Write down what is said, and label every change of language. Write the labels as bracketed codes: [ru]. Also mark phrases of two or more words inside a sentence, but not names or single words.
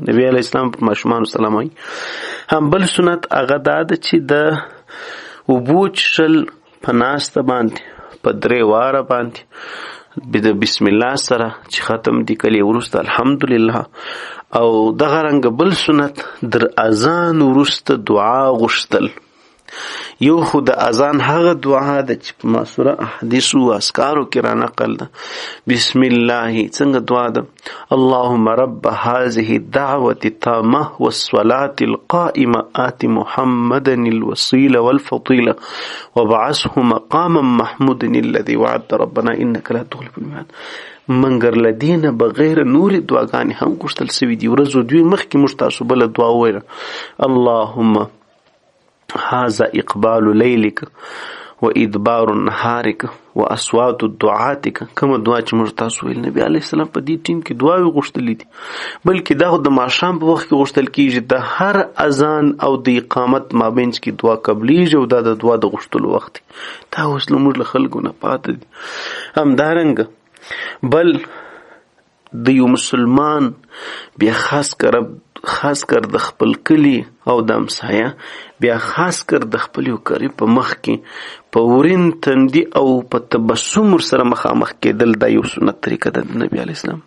[ps] نبی [ar] علیه السلام [ps] پر ماشومانو سلام وایي. هم بل سنت هغه دا ده چې د اوبو څښل په ناسته باندې په 3 واره باندې د [ar] بسم الله [ps] سره چې ختم دي کلی وروسته الحمدلله. او دغه رنګ بل سنت در اذان وروسته دعا غوښتل. یو خو د اذان هغه دعا ده چې په معاصره احادیثو و اذکارو کې را نقل ده. [ar] بسم الله [ps] څنګه دعا ده؟ [ar] اللهم رب هذه الدعوة التامة والصلاة القائمة آت محمدا الوسيلة والفضيلة وبعثه مقاما محمودا الذي وعدت ربنا إنك لا تخلف الميعاد. [ps] منګر لدینه بغیر نور دعاګانې هم غوښتل سوي دي. ورځو دوی مخکې موږ تاسو بله دعا وویله، [ar] اللهم هذا اقبال لیلک و ادبار نهارک و اصوات دعاتک. [ps] کومه دعا چې موږ تاسو ویل نبی [ar] علیه السلام [ps] په دې ټیم کې دعاوې غوښتلې دي، بلکې دا د ماښام په وخت کې غوښتل کېږي. د هر اذان او د اقامت مابینځ کې دعا قبلیږي او دا د دعا د غوښتلو وخت دی. دا اوس موږ له خلکو نه پاته دي. همدارنګه بل د یو مسلمان بیا خاص کر د خپل کلی او د همسایه، بیا خاص کر د خپل یو قریب په مخ کې په ورین تندي او په تبسم ورسره مخامخ کېدل، دا یو سنت طریقه ده د نبی [ar] علیه السلام.